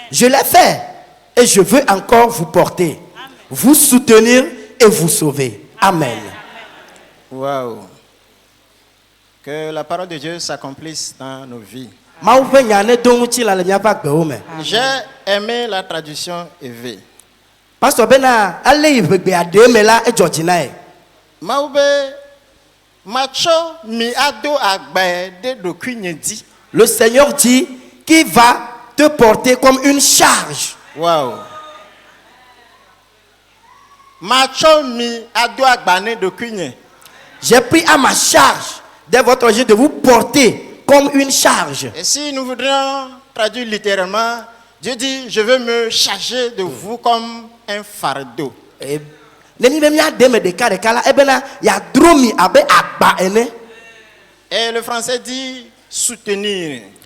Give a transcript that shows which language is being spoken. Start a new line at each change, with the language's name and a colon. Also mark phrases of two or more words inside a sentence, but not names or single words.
French: Je l'ai fait et je veux encore vous porter, amen, vous soutenir et vous sauver. Amen. Wow. Que la parole de Dieu s'accomplisse dans nos vies. J'ai aimé la traduction EV. Pasteur Bena, allez
Fon: Maube macho mi ado agbe de dokunyedi.
French: Le Seigneur dit qu'il va te porter comme une charge. Wow.
Fon: Macho mi ado agbane dokunye.
French: J'ai pris à ma charge dès votre origine de vous porter comme une charge. Et si nous voudrions traduire littéralement, Dieu dit, je veux me charger de vous comme un fardeau. Et le français dit soutenir.